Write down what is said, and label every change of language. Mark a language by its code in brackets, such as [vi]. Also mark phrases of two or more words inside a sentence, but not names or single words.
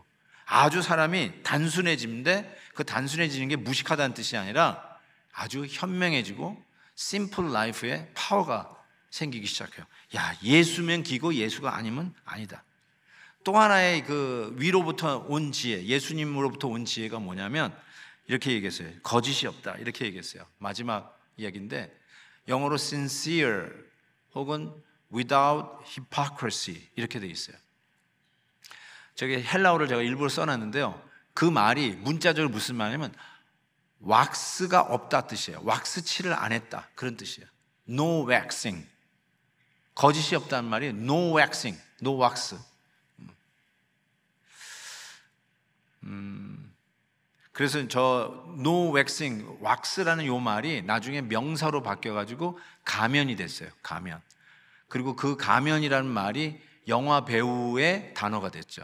[ko] 아주 사람이 단순해지는데, 그 단순해지는 게 무식하다는 뜻이 아니라 아주 현명해지고 심플 라이프에 파워가 생기기 시작해요. 야, 예수면 기고 예수가 아니면 아니다. 또 하나의 그 위로부터 온 지혜, 예수님으로부터 온 지혜가 뭐냐면 이렇게 얘기했어요. 거짓이 없다, 이렇게 얘기했어요. 마지막 이야기인데 영어로 sincere 혹은 [en] without hypocrisy [ko] 이렇게 돼 있어요. 저기 헬라어를 제가 일부러 써놨는데요, 그 말이 문자적으로 무슨 말이냐면 왁스가 없다 뜻이에요. 왁스 칠을 안 했다, 그런 뜻이에요. [en] No waxing. [ko] 거짓이 없다는 말이 [en] no waxing, no wax. [ko] 그래서 저 [en] no waxing, [ko] 왁스라는 요 말이 나중에 명사로 바뀌어가지고 가면이 됐어요. 가면. 그리고 그 가면이라는 말이 영화 배우의 단어가 됐죠.